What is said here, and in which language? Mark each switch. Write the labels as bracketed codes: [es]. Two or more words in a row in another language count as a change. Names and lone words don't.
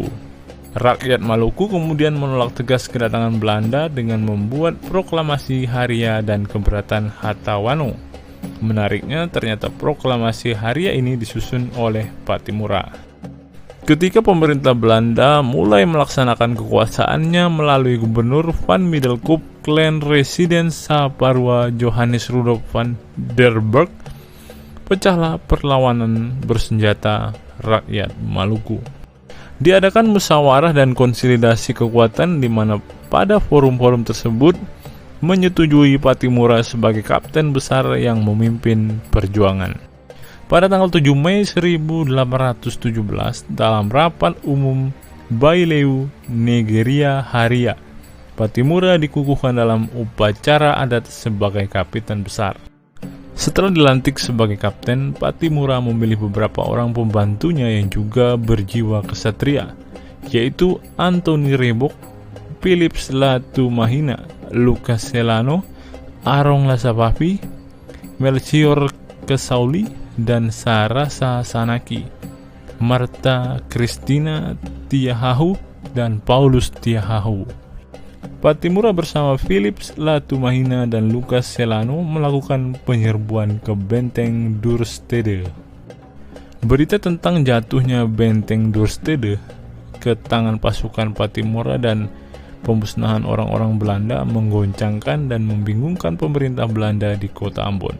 [id] Rakyat Maluku kemudian menolak tegas kedatangan Belanda dengan membuat proklamasi Haria dan keberatan Hatawanu. Menariknya, ternyata proklamasi Haria ini disusun oleh Pattimura. Ketika pemerintah Belanda mulai melaksanakan kekuasaannya melalui Gubernur Van Middelkoop Clan Resident Saparua Johannes Rudolf van der Burg, pecahlah perlawanan bersenjata rakyat Maluku. Diadakan musyawarah dan konsolidasi kekuatan di mana pada forum-forum tersebut menyetujui Pattimura sebagai kapten besar yang memimpin perjuangan. Pada tanggal 7 Mei 1817 dalam rapat umum Baileu Nigeria Haria, Pattimura dikukuhkan dalam upacara adat sebagai kapten besar. Setelah dilantik sebagai kapten, Pattimura memilih beberapa orang pembantunya yang juga berjiwa kesatria, yaitu Anthony Rebok, Philips Latumahina, Lucas Celano, Arong Lasapapi, Melchior Kesauli, dan Sarasa Sanaki, Marta Christina Tiahahu, dan Paulus Tiahahu. Pattimura bersama Philips Latumahina dan Lucas Celano melakukan penyerbuan ke Benteng Dürstede. Berita tentang jatuhnya Benteng Dürstede ke tangan pasukan Pattimura dan pemusnahan orang-orang Belanda menggoncangkan dan membingungkan pemerintah Belanda di kota Ambon.